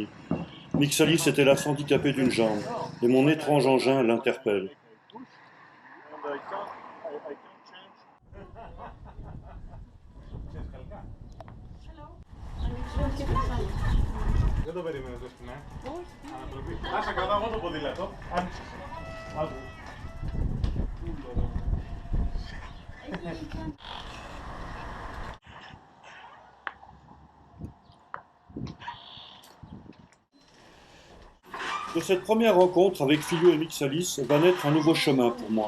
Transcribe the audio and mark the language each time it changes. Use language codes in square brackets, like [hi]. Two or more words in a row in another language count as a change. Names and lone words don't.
[fr] Mixalis était là handicapé d'une jambe, et mon étrange engin l'interpelle. [el] Δεν το περίμενες, ας πούμε. Ανατροπή. Άσε κρατάω εγώ το ποδήλατο. Άκου. [fr] De cette première rencontre avec Filio et Mixalis va naître un nouveau chemin pour moi.